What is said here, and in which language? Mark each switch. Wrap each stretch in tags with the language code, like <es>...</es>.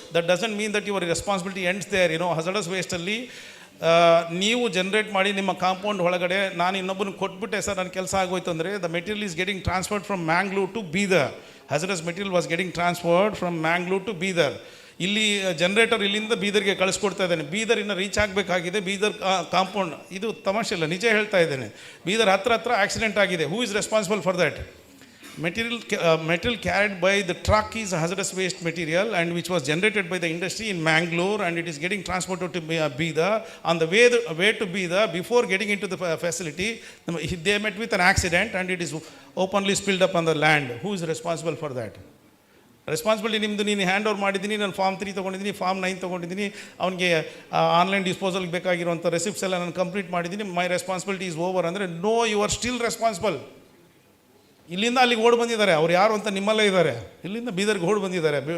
<en>That doesn't mean that your responsibility ends there.</en> <kn>Hazardous ವೇಸ್ಟಲ್ಲಿ ನೀವು generate ಮಾಡಿ ನಿಮ್ಮ compound ಒಳಗಡೆ ನಾನು ಇನ್ನೊಬ್ಬನಿಗೆ ಕೊಟ್ಬಿಟ್ಟೆ ಸರ್ ನನ್ನ ಕೆಲಸ ಆಗೋಯ್ತು ಅಂದರೆ,</kn> <en>The material is getting transferred from Mangalore to Bidar. Hazardous material was getting transferred from Mangalore to Bidar.</en> <kn>ಇಲ್ಲಿ ಜನರೇಟರ್ ಇಲ್ಲಿಂದ ಬೀದರ್ಗೆ ಕಳಿಸ್ಕೊಡ್ತಾ ಇದ್ದೇನೆ, ಬೀದರಿನ ರೀಚ್ ಆಗಬೇಕಾಗಿದೆ. ಬೀದರ್ ಕಾಂಪೌಂಡ್, ಇದು ತಮಾಷೆ ಇಲ್ಲ, ನಿಜ ಹೇಳ್ತಾ ಇದ್ದೇನೆ. ಬೀದರ್ ಹತ್ರ ಆಕ್ಸಿಡೆಂಟ್ ಆಗಿದೆ.</kn> <en>Who is responsible for that? Material carried by the truck is a hazardous waste material and which was generated by the industry in Mangalore, and it is getting transported to Bidar. On the way to Bidar, before getting into the facility, they met with an accident and it is openly spilled up on the land. Who is responsible for that?</en> <kn>Responsibility ನಿಮ್ಮದು. ನೀನು hand over ಮಾಡಿದ್ದೀನಿ, ನಾನು form 3 ತೊಗೊಂಡಿದ್ದೀನಿ, form 9 ತೊಗೊಂಡಿದ್ದೀನಿ, ಅವನಿಗೆ online ಡಿಸ್ಪೋಸಲ್ಗೆ ಬೇಕಾಗಿರುವಂಥ receipts ಎಲ್ಲ ನಾನು ಕಂಪ್ಲೀಟ್ ಮಾಡಿದ್ದೀನಿ,</kn> <en>my responsibility is over</en> <kn>ಅಂದರೆ</kn> <en>No, you are still responsible.</en> <kn>ಇಲ್ಲಿಂದ ಅಲ್ಲಿಗೆ ಓಡ್ ಬಂದಿದ್ದಾರೆ, ಅವ್ರು ಯಾರು ಅಂತ ನಿಮ್ಮಲ್ಲೇ ಇದ್ದಾರೆ. ಇಲ್ಲಿಂದ ಬೀದರ್ಗೆ ಓಡ್ ಬಂದಿದ್ದಾರೆ.</kn>